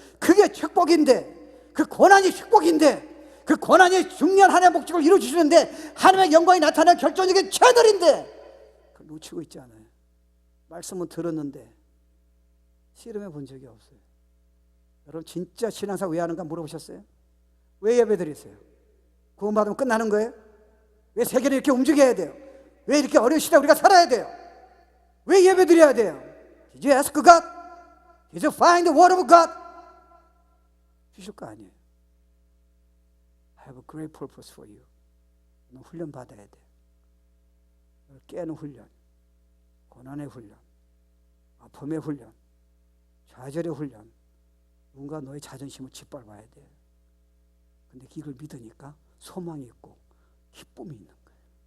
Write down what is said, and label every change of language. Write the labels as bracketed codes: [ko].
[ko] 그게 축복인데, 그 고난이 축복인데, 그 고난이 중요한 하나님의 목적을 이루어주시는데 하나님의 영광이 나타나는 결정적인 채널인데 그걸 놓치고 있잖아요. 말씀은 들었는데 실험해 본 적이 없어요. 여러분 진짜 신앙생활 왜 하는가 물어보셨어요? 왜 예배 드리세요? 구원받으면 끝나는 거예요? 왜 세계를 이렇게 움직여야 돼요? 왜 이렇게 어려운 시대 우리가 살아야 돼요? 왜 예배 드려야 돼요? [en] Did you ask God? Did you find the word of God? [ko] 주실 거 아니에요. [en] I have a great purpose for you. [ko] 너 훈련 받아야 돼. 깨는 훈련, 고난의 훈련, 아픔의 훈련, 좌절의 훈련. 누군가 너의 자존심을 짓밟아야 돼. 근데 이걸 믿으니까 소망이 있고 기쁨이 있는 거예요.